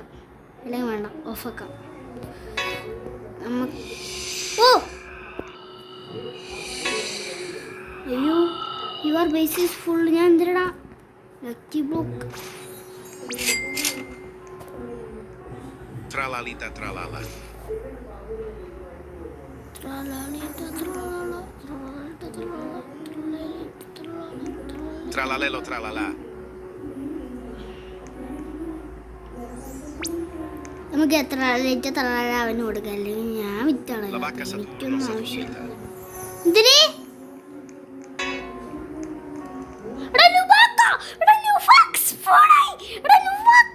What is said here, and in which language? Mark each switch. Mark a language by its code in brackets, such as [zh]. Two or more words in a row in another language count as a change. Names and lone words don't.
[ml] അല്ലെങ്കിൽ വേണ്ട, ഓഫാക്കാം. അയ്യോ, [en] your base is full. [ml] ഞാൻ എന്തിടാ? [en] lucky block [ml] tralalita tralala. Tralalelo tralala. നമുക്ക് എത്ര അവന് കൊടുക്കാം, അല്ലെങ്കിൽ ഞാൻ വിറ്റാളെ La vacca Saturno എനിക്കൊന്നും ആവശ്യമില്ല. Saturnita. എന്തിന്? എടാ ലുവാക്ക! എടാ ലുവാക്സ് പോണായി! എടാ ലുവാക്ക!